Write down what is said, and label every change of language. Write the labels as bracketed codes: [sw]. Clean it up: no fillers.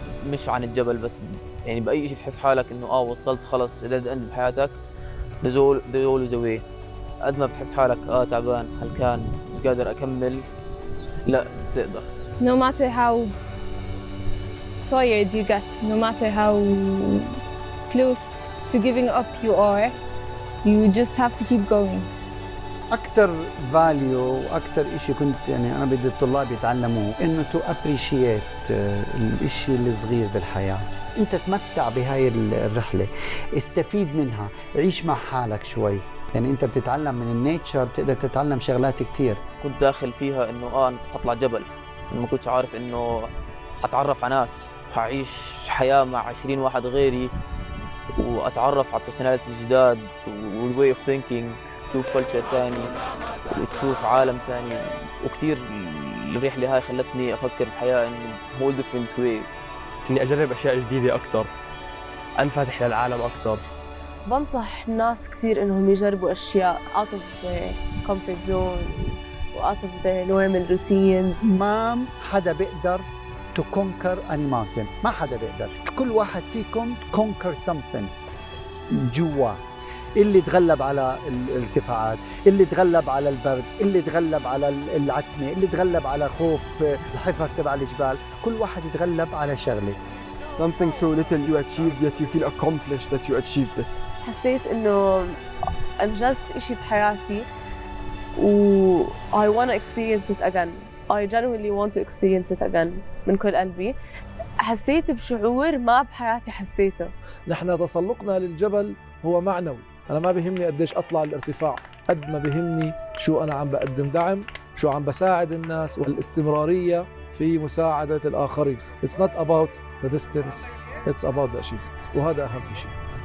[ar] مش عن الجبل بس، يعني بأي شيء تحس حالك إنه وصلت خلص dead end بحياتك، [en] there's always a way. [ar] قد ما بتحس حالك تعبان هلكان مش قادر أكمل، لا تقدر. [en] No matter how tired you get, no matter how close to giving up you are, you just have to keep going. [ar] أكتر فاليو وأكتر إشي كنت يعني أنا بدي الطلاب يتعلموه إنه تو أبريشيت الإشي الصغير بالحياة. أنت تمتع بهاي الرحلة، استفيد منها، عيش مع حالك شوي. يعني أنت بتتعلم من النيتشر، بتقدر تتعلم شغلات كتير. كنت داخل فيها إنه أنا حطلع جبل، ما كنتش عارف إنه حتعرف على ناس، حعيش حياة مع 20 واحد غيري، وأتعرف على personalities جداد و [en] way of thinking، [ar] تشوف culture تاني وتشوف عالم تاني. وكتير الرحلة هاي خلتني أفكر بحياة إن [en] whole different way، [ar] إني أجرب أشياء جديدة أكتر، أنفتح للعالم أكتر. بنصح الناس كثير إنهم يجربوا أشياء [en] out of the comfort zone [ar] و [en] out of the normal routines. [ar] ما حدا بيقدر [en] to conquer any mountain، [ar] ما حدا بيقدر. كل واحد فيكم [en] conquer something [ar] جوا. اللي تغلب على الارتفاعات، اللي تغلب على البرد، اللي تغلب على العتمة، اللي تغلب على خوف الحفر تبع الجبال. كل واحد يتغلب على شغلة. [en] Something so little you achieved yet you feel accomplished that you achieved it. [ar] حسيت إنه أنجزت إشي بحياتي و [en] I want to experience it again. I genuinely want to experience it again [ar] من كل قلبي. حسيت بشعور ما بحياتي حسيته. نحن تسلقنا للجبل هو معنوي، أنا ما بيهمني قديش أطلع الارتفاع، قد ما بيهمني شو أنا عم بقدم دعم، شو عم بساعد الناس، والاستمرارية في مساعدة الآخرين. [en] It's not about the distance, it's about the achievement، [ar] وهذا أهم شيء.